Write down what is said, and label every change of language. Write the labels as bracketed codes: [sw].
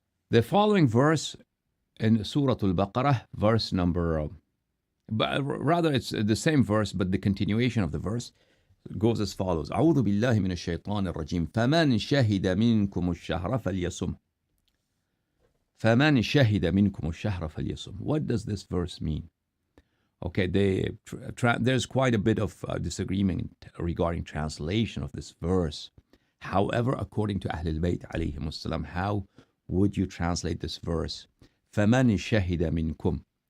[en] The following verse in Surah Al-Baqarah, verse number, but rather it's the same verse, but the continuation of the verse goes as follows. [ar] أعوذ بالله من الشيطان الرجيم فمن شهد منكم الشهر فليصم. فمن شهد منكم الشهر فليصم. [en] What does this verse mean? Okay, there's quite a bit of disagreement regarding translation of this verse. However, according to Ahlul Bayt alayhim assalam, how would you translate this verse? [ar] فَمَنِ شَهِدَ مِنْكُمْ.